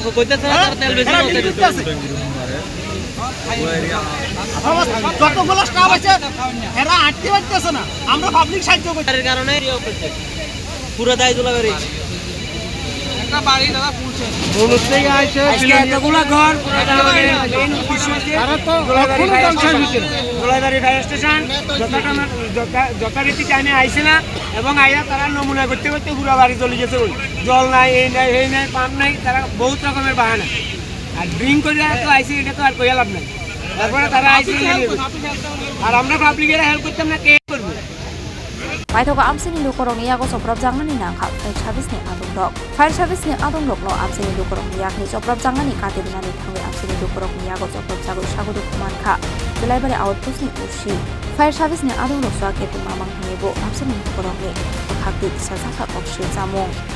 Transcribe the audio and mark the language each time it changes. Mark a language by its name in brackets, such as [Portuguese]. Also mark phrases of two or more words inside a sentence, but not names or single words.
[Bangla] যতগুলো স্টাফ আছে এরা আটতে পারতেছে না, আমরা পাবলিক সাহায্য করতে কারণে পুরো দায় জুলাইবাড়ি যথারীতি টাইমে আইসে না এবং আইয়া তারা নমুনা করতে করতে পুরো বাড়ি চলে গেছে। জল নাই, এই নাই, এই নাই, পাম্প নাই, তারা বহুত রকমের বাহানা। আর ড্রিঙ্ক করে তো আইসি, এটা তো আর কইয়া লাভ নাই। তারপরে তারা আইসি আর আমরা পাবলিকেরা হেল্প করতাম না, কে করবো? [Kok Borok] Maithoga amsini lukorong yago soprab jangani nangkha [English] fire service [Kok Borok] ni adungdok. [English] Fire service [Kok Borok] ni adunglok no amsini lukorong yakni soprab jangani katirnani thangwe amsini lukorong yago soprab jago sagodu kumankha. Julaibari outpost ni ushi. [English] Fire service [Kok Borok] ni adunglok swake tu mamang hangebo amsini lukorong ni khakti sasaka okshi jamung.